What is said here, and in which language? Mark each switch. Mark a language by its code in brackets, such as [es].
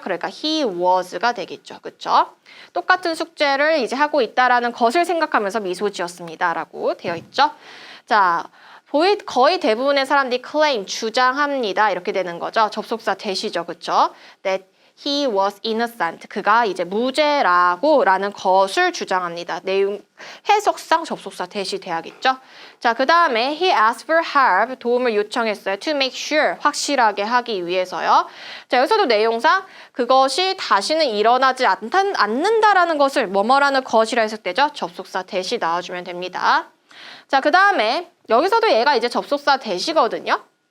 [ko] 그러니까 he was가 되겠죠. 그쵸? 똑같은 숙제를 이제 하고 있다라는 것을 생각하면서 미소 지었습니다. 라고 되어 있죠. 자, 거의 대부분의 사람들이 claim, 주장합니다. 이렇게 되는 거죠. 접속사 that이죠. 그쵸? [en] that he was innocent. [ko] 그가 이제 무죄라고 라는 것을 주장합니다. 내용, 해석상 접속사 that이 돼야겠죠. 자, 그 다음에 [en] he asked for help. [ko] 도움을 요청했어요. [en] to make sure. [ko] 확실하게 하기 위해서요. 자, 여기서도 내용상 그것이 다시는 일어나지 않는다라는 것을 뭐뭐라는 것이라 해석되죠. 접속사 that이 나와주면 됩니다. 자, 그 다음에 여기서도 얘가 이제 접속사 that이거든요.